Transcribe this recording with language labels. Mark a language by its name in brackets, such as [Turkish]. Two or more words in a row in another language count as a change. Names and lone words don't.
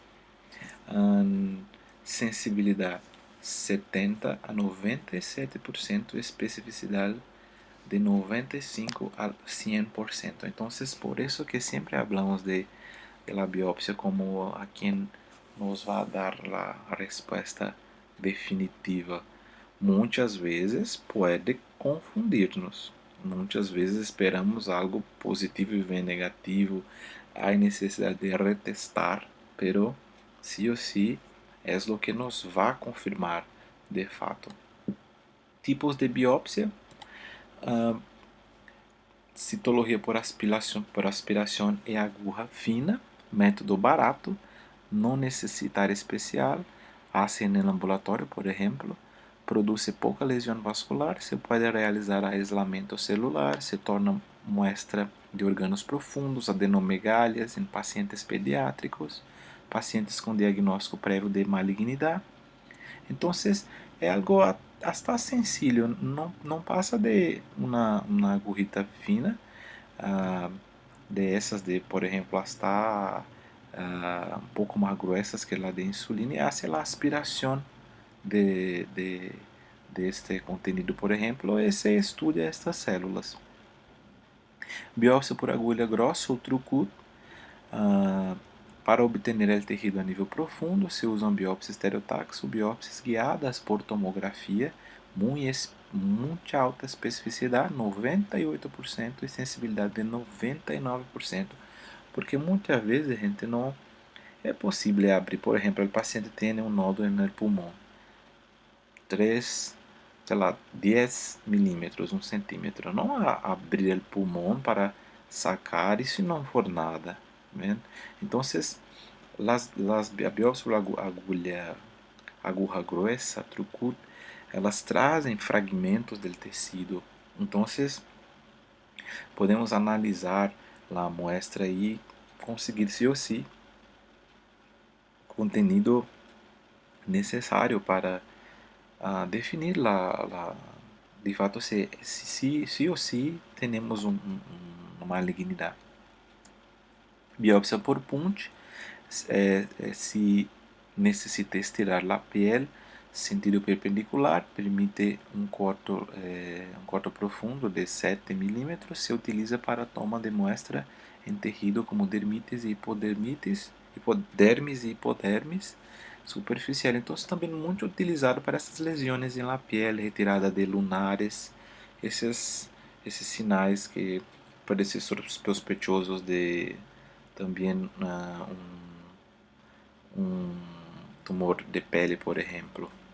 [Spanish] Sensibilidad 70 a 97%, especificidad de 95 a 100%. Entonces, por eso que siempre hablamos de la biopsia como a quien nos va a dar la respuesta definitiva. [Portuguese] Muitas vezes pode confundir-nos. Muitas vezes esperamos algo positivo e vem negativo. Há necessidade de retestar, [Spanish] pero sí o sí es lo que nos va a confirmar de fato. [Portuguese] Tipos de biopsia: ah, citologia por aspiração e agulha fina, método barato, não necessitar especial, hacen no ambulatório, por exemplo, produz pouca lesão vascular, se pode realizar aislamento celular, se torna muestra de órgãos profundos, adenomegalias em pacientes pediátricos, pacientes com diagnóstico prévio de malignidade. Então, é algo [Spanish] hasta sencillo, [Portuguese] não passa de uma agujita fina, ah, de essas de, por exemplo, hasta um pouco mais [Spanish] gruesas que la de insulina, [Portuguese] e [Spanish] hace la [Portuguese] aspiração [Spanish] de este contenido, [Portuguese] por exemplo, e [Spanish] se estudia estas células. [Portuguese] Biópsia por agulha grossa ou trucut. Para obter o tejido a nível profundo, se usam biópsias estereotaxo, biópsias guiadas por tomografia, muito alta especificidade, 98%, e sensibilidade de 99%, porque muitas vezes a gente não é possível abrir. Por exemplo, o paciente tem um nódulo no pulmão, 3, sei lá, 10 milímetros, 1 centímetro. Não abrir o pulmão para sacar, e se não for nada. [Spanish] ¿Ven? Entonces, las biopsias por aguja gruesa, [Portuguese] trucut, elas trazem fragmentos do tecido. Então, podemos analisar a muestra e conseguir, [Spanish] sí o sí, [Portuguese] contenido necessário para definir de fato se [Spanish] sí o sí [Portuguese] temos uma malignidade. Biopsia por punch, se necessita estirar a pele sentido perpendicular, permite um corte profundo de 7 milímetros, se utiliza para toma de muestra em tecido como dermites e hipodermites, hipodermis e hipodermis superficial. Então, também muito utilizado para essas lesões em la pele, retirada de lunares, esses sinais que podem ser sospechosos de também um tumor de pele, por exemplo.